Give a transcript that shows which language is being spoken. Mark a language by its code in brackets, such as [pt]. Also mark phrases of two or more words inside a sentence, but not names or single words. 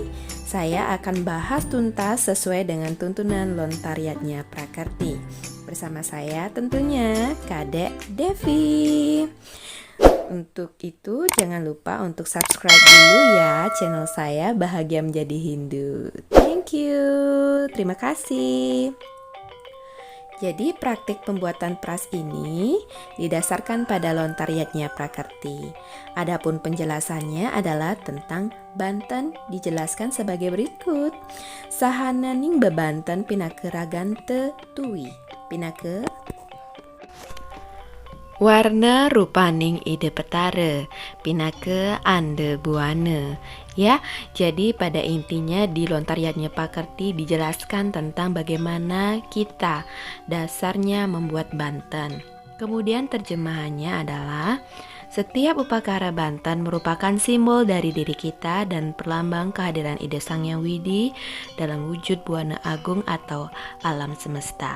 [id] Saya akan bahas tuntas sesuai dengan tuntunan Lontariatnya Prakerti. Bersama saya tentunya Kadek Devi. Untuk itu jangan lupa untuk subscribe dulu ya channel saya Bahagia Menjadi Hindu. [en] Thank you. [id] Terima kasih. Jadi praktik pembuatan peras ini didasarkan pada Lontariatnya Prakerti. Adapun penjelasannya adalah tentang Banten dijelaskan sebagai berikut. [ban] Sahananing bebanten pinake ragante tui. Pinake warna rupaning ide petare, pinake ande buana. [id] Ya, jadi pada intinya di Lontariatnya Prakerti dijelaskan tentang bagaimana kita dasarnya membuat Banten. Kemudian terjemahannya adalah setiap upakara Banten merupakan simbol dari diri kita dan perlambang kehadiran ide Sang Yang Widi dalam wujud buana agung atau alam semesta.